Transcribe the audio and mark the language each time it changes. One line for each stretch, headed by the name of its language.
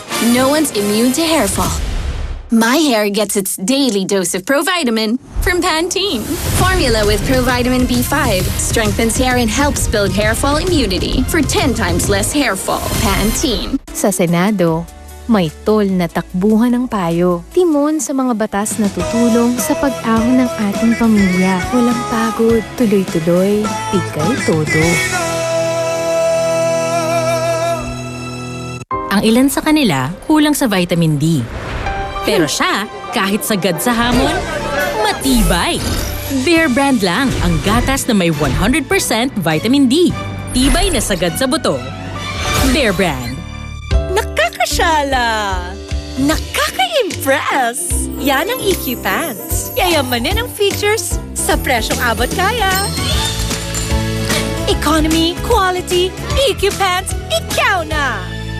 English: No one's immune to hair fall. My hair gets its daily dose of Provitamin from Pantene. Formula with Provitamin B5 strengthens hair and helps build hair fall immunity for 10 times less hair fall. Pantene.
Filipino: Sa Senado, May tol na takbuhan ng payo. Timon sa mga batas na tutulong sa pag-ahon ng ating pamilya. Walang pagod, tuloy-tuloy, tigay todo. Ang ilan sa kanila kulang sa vitamin D. Pero siya, kahit sagad sa hamon, matibay. Bear Brand lang ang gatas na may 100% vitamin D. Tibay na sagad sa buto. Bear Brand. Nakakasyala! Nakaka-impress! Yan ang EQ Pants. Yayamanin ang features sa presyong abot kaya. Economy, quality, EQ Pants, ikaw na!